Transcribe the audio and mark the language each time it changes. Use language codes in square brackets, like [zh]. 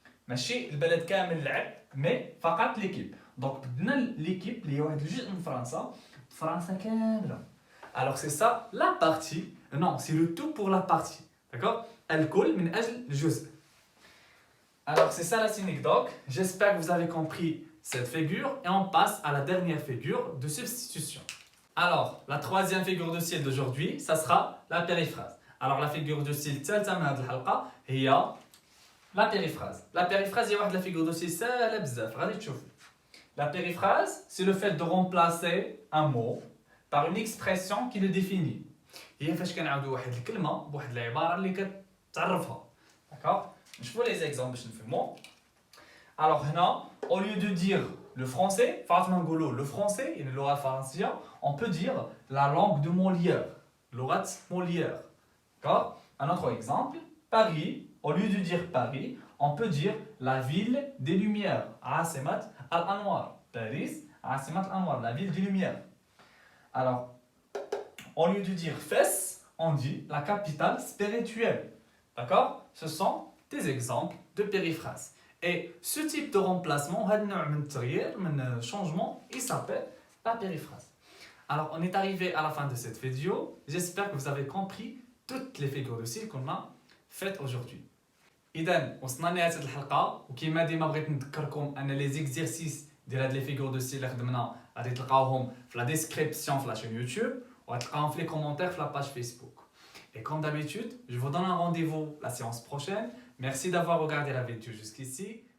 [ar] ماشي البلد كامل لعب، mais فقط l'équipe. Donc بدنا l'équipe اللي هي واحد الجزء من فرنسا كاملة. [fr] Alors c'est ça la partie. Non, c'est le tout pour la partie. [ar] D'accord? الكل من أجل الجزء. [fr] Alors c'est ça la synecdoque. J'espère que vous avez compris cette figure et on passe à la dernière figure de substitution. Alors, la troisième figure de style d'aujourd'hui, ça sera la périphrase. Alors la figure de style [ar] الثالثة من هذه الحلقة هي [fr] la périphrase. La périphrase [ar] هي واحد [fr] la figure de style [ar] سهلة بزاف غادي تشوفوا. [fr] La périphrase, c'est le fait de remplacer un mot par une expression qui le définit. [ar] هي فاش كنعاودوا واحد الكلمة بواحد العبارة اللي كتعرفها. [fr] D'accord? [ar] نشوفوا les exemples باش نفهموا. [fr] Alors هنا au lieu de dire le français, le français et le [ar] لغة الفرنسية, [fr] on peut dire la langue de Molière, [ar] لغة Molière. [fr] D'accord? Un autre exemple, Paris, au lieu de dire Paris, on peut dire la ville des Lumières, [ar] عاصمة الأنوار. [fr] Paris, [ar] عاصمة الأنوار, [fr] la ville des Lumières. Alors, au lieu de dire Fès, on dit la capitale spirituelle. D'accord? Ce sont des exemples de périphrase. Et ce type de remplacement, un changement, il s'appelle la périphrase. Alors, on est arrivé à la fin de cette vidéo. J'espère que vous avez compris toutes les figures de style qu'on a faites aujourd'hui. [ar] إذن وصلنا لنهاية الحلقة وكما ديما بغيت نذكركم أن [fr] لي زيكزيرسيس [ar] ديال هاد [fr] لي فيغور دو ستيل [ar] اللي خدمنا غادي تلقاوهم في [fr] لا ديسكريبسيون [ar] في [fr] لا شين يوتيوب [ar] وغتلقاوهم في [fr] لي كومونتير [ar] في [fr] لا باج فيسبوك. Et comme d'habitude, je vous donne un rendez-vous la séance prochaine. Merci d'avoir regardé la vidéo jusqu'ici.